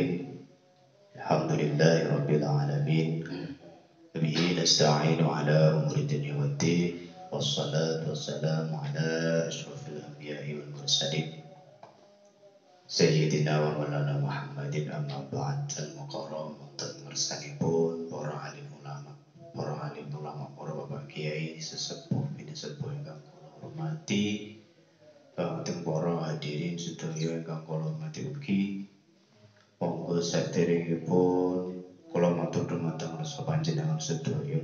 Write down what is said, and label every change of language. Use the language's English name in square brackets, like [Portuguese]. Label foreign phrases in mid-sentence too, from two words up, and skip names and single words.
[Arabic] الحمد لله رب العالمين. به نستعين على أمور الدنيا والدين. والصلاة والسلام على أشرف الأنبياء والمرسلين. سيدنا ومولانا محمد أما بعد. [Javanese] Al-mukarram dan ngersanipun para alim ulama, para bapak kiai sesepuh bini sepuh ingkang kula hormati, teng para hadirin sedaya ingkang kula hormati ugi. Monggo saderengipun kula matur dhumateng rasa panjenengan sedaya.